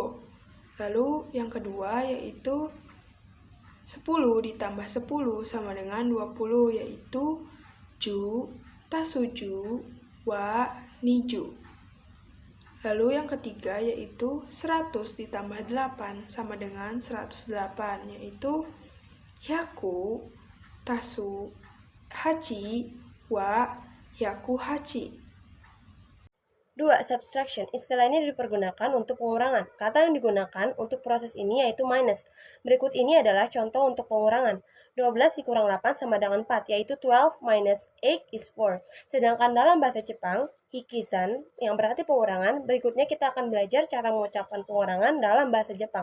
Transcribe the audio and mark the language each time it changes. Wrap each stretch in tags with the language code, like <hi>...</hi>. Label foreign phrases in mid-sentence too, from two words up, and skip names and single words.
<id>Lalu yang kedua yaitu 10 ditambah 10 sama dengan 20, yaitu</id> <ja>十、足す十、は、二十.</ja> <id>Lalu yang ketiga yaitu 100 ditambah 8 sama dengan 108, yaitu</id> <ja>百、足す、八、は、百八.</ja> <id>2. Subtraction. Istilah ini dipergunakan untuk pengurangan. Kata yang digunakan untuk proses ini yaitu minus. Berikut ini adalah contoh untuk pengurangan. 12 dikurang 8 sama dengan 4, yaitu 12</id> <en>minus 8 is 4.</en> <id>Sedangkan dalam bahasa Jepang, hikisan yang berarti pengurangan, berikutnya kita akan belajar cara mengucapkan pengurangan dalam bahasa Jepang.</id>